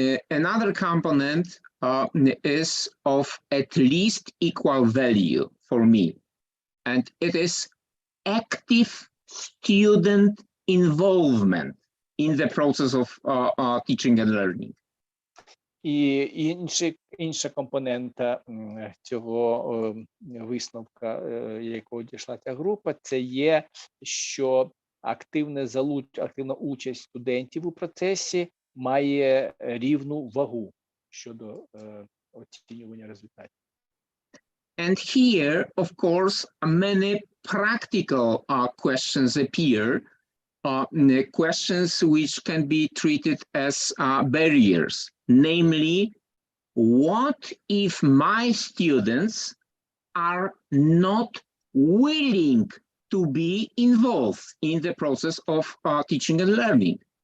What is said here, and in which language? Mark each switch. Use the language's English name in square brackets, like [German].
[English] Another component is of at least equal value for me, and it is active student involvement in the process of teaching and learning. [Ukrainian] І інша компонента цього висновка, якого дійшла ця група, це є, що активна участь студентів у процесі має рівну вагу щодо оцінювання результатів. [English] And here, of course, many practical questions appear, questions which can be treated as barriers. Namely, what if my students are not willing to be involved in the process of teaching and learning?